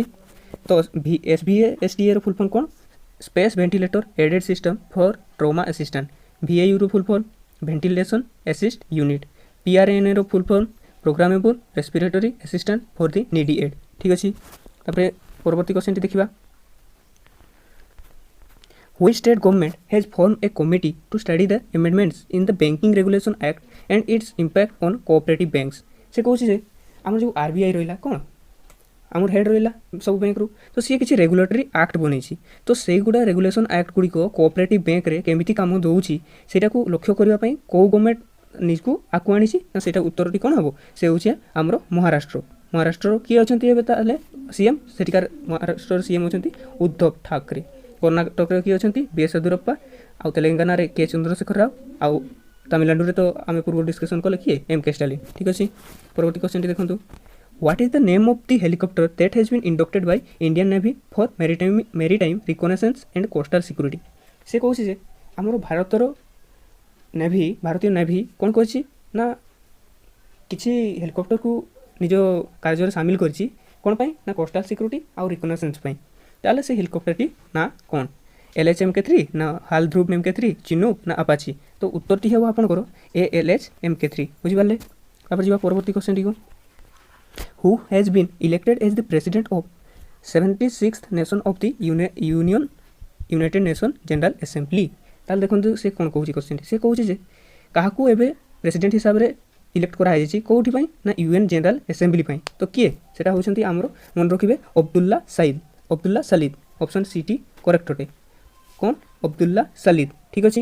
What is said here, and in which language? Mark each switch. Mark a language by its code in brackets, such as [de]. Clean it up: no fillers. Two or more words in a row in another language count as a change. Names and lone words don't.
[or] ତ SVA STA ର [en] full form [or] କ'ଣ? [en] Space Ventilator Aided System for Trauma Assistant. VAU ର full form ventilation assist unit. PRNA ର full form programmable respiratory assistant for the needy aid. [or] ଠିକ୍ ଅଛି। ତାପରେ ପରବର୍ତ୍ତୀ କ୍ୱେଶ୍ଚନ୍ଟି ଦେଖିବା, [en] Which state government has formed a committee to study the amendments in the Banking Regulation Act and its impact on cooperative banks? [or] ସେ କହୁଛି ଯେ ଆମର ଯେଉଁ RBI ରହିଲା କ'ଣ ଆମର ହେଡ଼୍ ରହିଲା ସବୁ ବ୍ୟାଙ୍କରୁ, ତ ସିଏ କିଛି [en] regulatory act [or] ବନେଇଛି। ତ ସେଇଗୁଡ଼ା [en] regulation act [or] ଗୁଡ଼ିକ କୋଅପରେଟିଭ୍ ବ୍ୟାଙ୍କରେ କେମିତି କାମ ଦେଉଛି ସେଇଟାକୁ ଲକ୍ଷ୍ୟ କରିବା ପାଇଁ କେଉଁ ଗଭର୍ଣ୍ଣମେଣ୍ଟ ନିଜକୁ ଆକୁ ଆଣିଛି ନା ସେଇଟା ଉତ୍ତରଟି କ'ଣ ହେବ? ସେ ହେଉଛି ଆମର ମହାରାଷ୍ଟ୍ରର କିଏ ଅଛନ୍ତି ଏବେ? ତାହେଲେ CM ସେଠିକାର ମହାରାଷ୍ଟ୍ରର CM ଅଛନ୍ତି ଉଦ୍ଧବ ଠାକରେ। କର୍ଣ୍ଣାଟକରେ କିଏ ଅଛନ୍ତି? B.S. ୟେଦୁରପ୍ପା। ଆଉ ତେଲେଙ୍ଗାନାରେ K. ଚନ୍ଦ୍ରଶେଖର ରାଓ। ଆଉ ତାମିଲନାଡ଼ୁରେ ତ ଆମେ ପୂର୍ବରୁ ଡିସ୍କସନ୍ କଲେ କିଏ? M. K. ଷ୍ଟାଲିନ୍। ଠିକ୍ ଅଛି। ପରବର୍ତ୍ତୀ କ୍ୱେଶ୍ଚନ୍ଟି ଦେଖନ୍ତୁ, [en] What is the name of the helicopter that has been inducted by Indian Navy for maritime reconnaissance and coastal security? [or] ସେ କହୁଛି ଯେ ଆମର ଭାରତୀୟ ନେଭି କ'ଣ କରିଛି ନା କିଛି ହେଲିକପ୍ଟରକୁ ନିଜ କାର୍ଯ୍ୟରେ ସାମିଲ କରିଛି। କ'ଣ ପାଇଁ ନା [en] coastal security [or] ଆଉ ରିକନେସେନ୍ସ ପାଇଁ। ତାହେଲେ ସେ ହେଲିକପ୍ଟରଟି ନା କ'ଣ? LH MK3 ନା ହାଲଧ୍ରୁବ MK3, ଚିନୁକ୍ ନା ଆପାଚି। ତ ଉତ୍ତରଟି ହେବ ଆପଣଙ୍କର ALH MK3। ବୁଝିପାରିଲେ? ତାପରେ ଯିବା ପରବର୍ତ୍ତୀ କ୍ୱେଶ୍ଚନ୍ଟିକୁ, [en] Who has been elected as the president of 76th nation of the United Nations General Assembly? [or] ତାହେଲେ ଦେଖନ୍ତୁ ସେ କ'ଣ କହୁଛି କ୍ୱେଶ୍ଚନ୍ଟି। ସେ କହୁଛି ଯେ କାହାକୁ ଏବେ ପ୍ରେସିଡେଣ୍ଟ ହିସାବରେ ଇଲେକ୍ଟ କରାଯାଇଛି କେଉଁଠି ପାଇଁ ନା UN ଜେନେରାଲ ଆସେମ୍ବଲି ପାଇଁ। ତ କିଏ? ସେଟା ହେଉଛନ୍ତି ଆମର ମନେ ରଖିବେ ଅବଦୁଲ୍ଲା ସାଲିଦ। [en] option C correct [or] ଅଟେ। କ'ଣ? ଅବଦୁଲ୍ଲା ସାଲିଦ। ଠିକ୍ ଅଛି।